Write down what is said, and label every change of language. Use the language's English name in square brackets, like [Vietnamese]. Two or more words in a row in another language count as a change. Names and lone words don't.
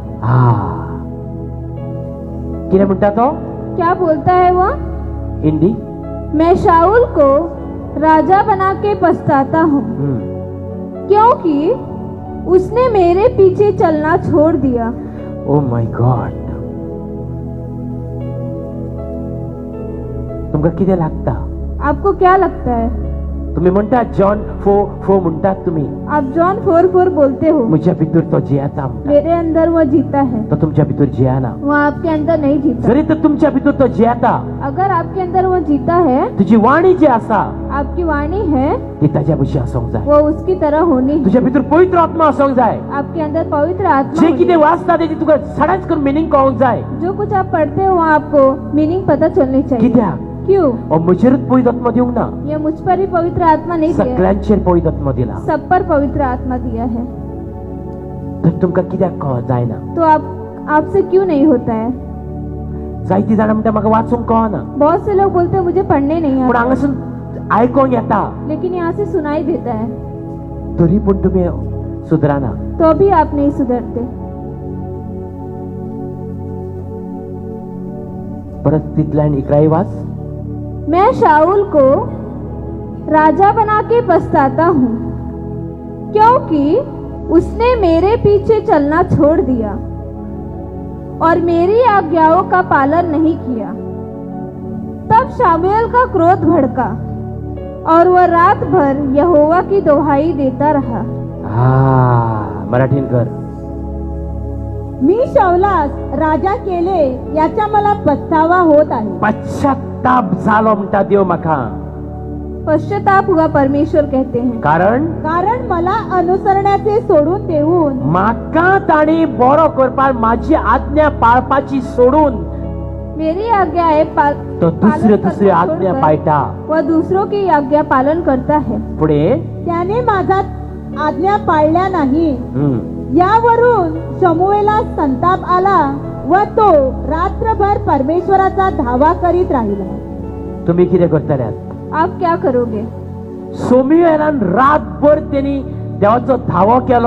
[Konkani] कितें म्हणटा तो [Hindi] क्या बोलता है वो? हिंदी? मैं शाऊल को राजा बना के पछताता हूँ क्योंकि उसने मेरे पीछे चलना छोड़ दिया. [English] oh my God. [Konkani] तुमकां कितें लागता? [Hindi] आपको क्या लगता है? [Konkani] तुम्ही म्हणटा जॉन 4:4 म्हणटात तुम्ही. [Hindi] आप जॉन 4:4 बोलते हो. [Konkani] म्हज्या भितर तो जियेता म्हणटा. [Hindi] मेरे अंदर वो जीता है. [Konkani] तो तुमच्या भितर जियेना. [Hindi] वो आपके अंदर नहीं जीता. [Konkani] जरी तर तुमच्या भितर तो जियेता, [Hindi] अगर आपके अंदर वो जीता है, [Konkani] तुझी वाणी जी आसा [Hindi] आपकी वाणी है [Konkani] ती ताच्या भशी आसूंक जाय. [Hindi] वो उसकी तरह होनी है. [Konkani] तुझ्या भितर पवित्र आत्मा आसूंक जाय. [Hindi] आपके अंदर पवित्र आत्मा [Konkani] जे [Hindi] होनी [Konkani] कितें [Hindi] है. [Konkani] वाचता तेची तुका सदांच करून मिनींग कळोंक जाय. [Hindi] जो कुछ आप पढ़ते हो वहाँ आपको मीनिंग पता चलनी चाहिए. [Konkani] कित्याक? [Hindi] क्यों? [Konkani] म्हजेरूच पवित्र आत्मा दिवंक ना, [Hindi] ये मुझ पर ही पवित्र आत्मा नहीं दिया है. [Konkani] सगळ्यांचेर पवित्र आत्मा दिला. [Hindi] सब पर पवित्र आत्मा दिया है. [Konkani] तर तुमकां कित्याक कळत जायना? [Hindi] तो आपसे क्यों नहीं होता है? [Konkani] जायतीं जाणां म्हणटा म्हाका वाचूंक कळना, [Hindi] बहुत से लोग बोलते हैं मुझे पढ़ने नहीं [Konkani] पूण आता, हांगासून आयकोंक येता, [Hindi] लेकिन यहाँ से सुनाई देता है, [Konkani] तरी पूण तुमी सुदराना. [Hindi] तो भी आप नहीं सुधरते. [Konkani] परत तितल्यान 11 वाच. [Hindi] मैं शाऊल को राजा बना के पछताता हूँ क्योंकि उसने मेरे पीछे चलना छोड़ दिया और मेरी आज्ञाओं का पालन नहीं किया. तब शामुएल का क्रोध भड़का और वह रात भर यहोवा की दोहाई देता रहा. [Konkani] मराठीन कर. [Marathi] मी शाऊलास राजा केले याचा मला पछतावा होत आहे. [Konkani] पश्चाताप झालो म्हणटा देव म्हाका. [Hindi] पश्चाताप हुआ परमेश्वर कहते हैं, [Marathi] कारण मला अनुसरण्याचे सोडून देऊन [Konkani] म्हाका ताणी बरो करपाक माझी आज्ञा पाळपाची सोडून [Hindi] मेरी आज्ञा है [Konkani] तो दुसरी आज्ञा पाळटा. [Hindi] वह दूसरों की आज्ञा पालन करता है. [Marathi] पुढे त्याने माझा आज्ञा पाळल्या नाही. हम्म. यावरून शमूएला संताप आला व तो रात्रभर परमेश्वराचा धावा करीत राहिला. [Konkani] तुम्ही किती करतल्यात? [Hindi] आप क्या करोगे? [Konkani] सोमयेलान रातभर त्यांनी देवाचो धावो केलो.